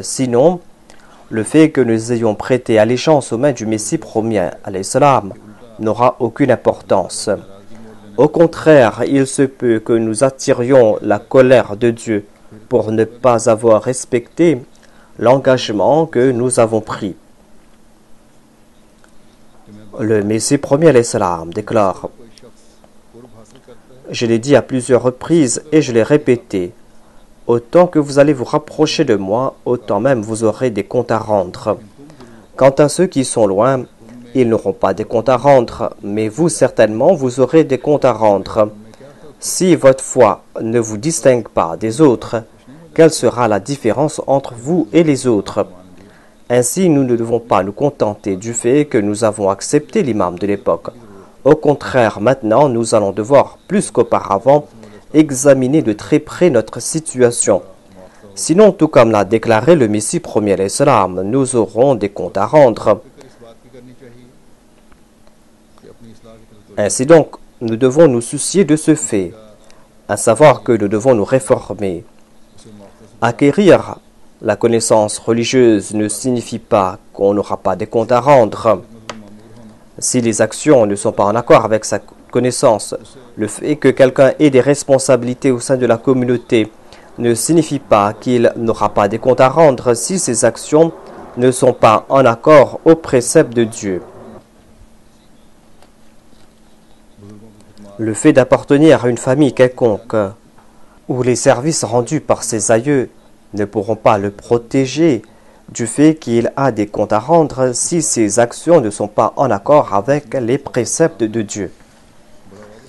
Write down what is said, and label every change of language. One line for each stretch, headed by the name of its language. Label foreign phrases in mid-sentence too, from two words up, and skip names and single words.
French: Sinon, le fait que nous ayons prêté allégeance aux mains du Messie premier
Arabic: عليه السلام
French: n'aura aucune importance. Au contraire, il se peut que nous attirions la colère de Dieu pour ne pas avoir respecté l'engagement que nous avons pris. Le Messie premier
Arabic: عليه السلام
French: déclare:
Urdu: کوئی شخص قرب حاصل کرتا ہے
French: Je l'ai dit à plusieurs reprises et je l'ai répété. Autant que vous allez vous rapprocher de moi, autant même vous aurez des comptes à rendre. Quant à ceux qui sont loin, ils n'auront pas des comptes à rendre, mais vous certainement vous aurez des comptes à rendre. Si votre foi ne vous distingue pas des autres, quelle sera la différence entre vous et les autres? Ainsi, nous ne devons pas nous contenter du fait que nous avons accepté l'imam de l'époque. Au contraire, maintenant, nous allons devoir, plus qu'auparavant, examiner de très près notre situation. Sinon, tout comme l'a déclaré le Messie premier
Arabic: عليه السلام,
French: nous aurons des comptes à rendre.
Urdu: اس بات کی کرنی چاہیے کہ اپنی اصلاح کی طرف
French: Ainsi donc, nous devons nous soucier de ce fait, à savoir que nous devons nous réformer.
Urdu: اسے موقعے سے
French: Acquérir la connaissance religieuse ne signifie pas qu'on n'aura pas des comptes à rendre.
Urdu: مامور ہونا
French: Si les actions ne sont pas en accord avec sa connaissance, le fait que quelqu'un ait des responsabilités au sein de la communauté ne signifie pas qu'il n'aura pas des comptes à rendre si ses actions ne sont pas en accord aux préceptes de Dieu. Le fait d'appartenir à une famille quelconque où les services rendus par ses aïeux ne pourront pas le protéger du fait qu'il a des comptes à rendre si ses actions ne sont pas en accord avec les préceptes de Dieu.